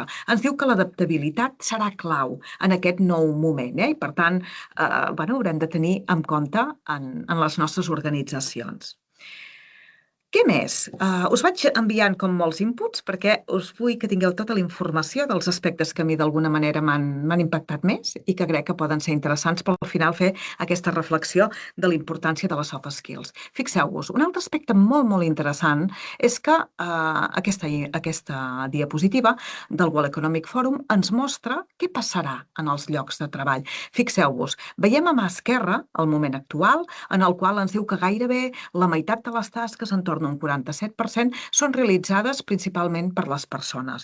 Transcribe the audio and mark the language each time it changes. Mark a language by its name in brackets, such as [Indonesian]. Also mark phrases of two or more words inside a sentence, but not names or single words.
[Catalan] Ens diu que l'adaptabilitat serà clau en aquest nou moment i, per tant, haurem de tenir en compte en les nostres organitzacions. Què més? Us vaig enviant com molts inputs perquè us vull que tingueu tota la informació dels aspectes que a mi d'alguna manera m'han impactat més i que crec que poden ser interessants per al final fer aquesta reflexió de la importància de les [English] soft skills. [Catalan] Fixeu-vos, un altre aspecte molt, molt interessant és que aquesta diapositiva del World Economic Forum ens mostra què passarà en els llocs de treball. Fixeu-vos, veiem a mà esquerra el moment actual en el qual ens diu que gairebé la meitat de les tasques entorn d'un 47%, són realitzades principalment per les persones.